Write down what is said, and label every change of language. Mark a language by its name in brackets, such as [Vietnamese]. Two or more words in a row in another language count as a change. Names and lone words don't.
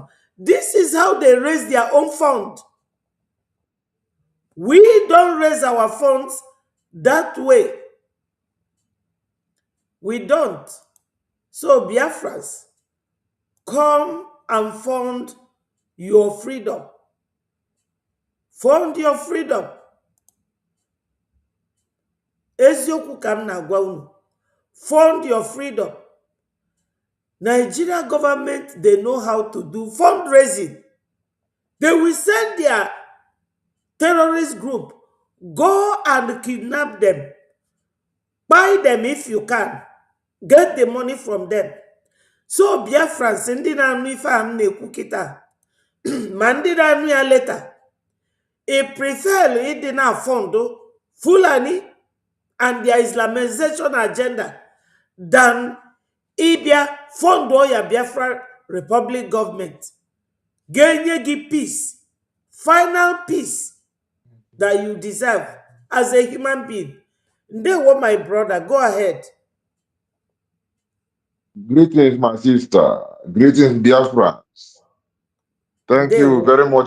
[English] This is how they raise their own fund. We don't raise our funds that way. We don't. So Biafrans, come and fund your freedom. Fund your freedom. [Igbo] Eziokwu ka m na-agwa unu. [English] Fund your freedom. Nigeria government, they know how to do fundraising. They will send their terrorist group, go and kidnap them. Buy them if you can. Get the money from them. [Igbo] So Biafrans, ndị na-anụ ife a m na-ekwu kịta, ma ndị na-anụ ya leta, [English] I prefer [Igbo] ịdị na [English] fund Fulani and their Islamization agenda than [Igbo] ịbịa fund ya Biafra Republic government. Genye gi [English] peace, final peace that you deserve as a human being. They were my brother. Go ahead. Greetings, my sister. Greetings, Biafrans. Thank you very much.